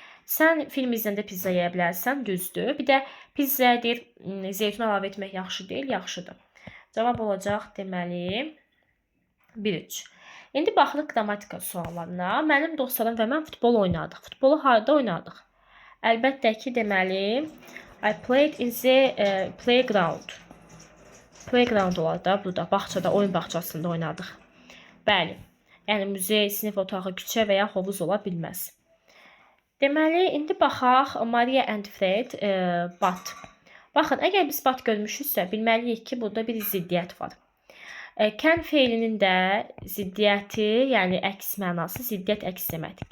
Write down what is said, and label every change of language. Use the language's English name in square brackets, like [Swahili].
[Azerbaijani] Sən film izləndə pizza yeyə bilərsən, düzdür. Bir də pizzaya deyir, zeytun əlavə etmək yaxşı deyil, yaxşıdır. Cavab olacaq deməli 1-3. İndi baxırıq qrammatika suallarına. Mənim dostlarım və mən futbol oynadıq. Futbolu harda oynadıq? Əlbəttə ki, deməli, [English] I played in the playground. [Azerbaijani] Playground olar da burada, bağçada, oyun bağçasında oynadıq. Bəli, yəni muzey, sinif otağı, küçə və ya hovuz ola bilməz. Deməli, indi baxaq [English] Maria and Fred but. [Azerbaijani] Baxın, əgər biz but görmüşüksə, bilməliyik ki, burada bir ziddiyyət var. Can feilinin də ziddiyyəti, yəni əks mənası, ziddiyyət əks deməkdir.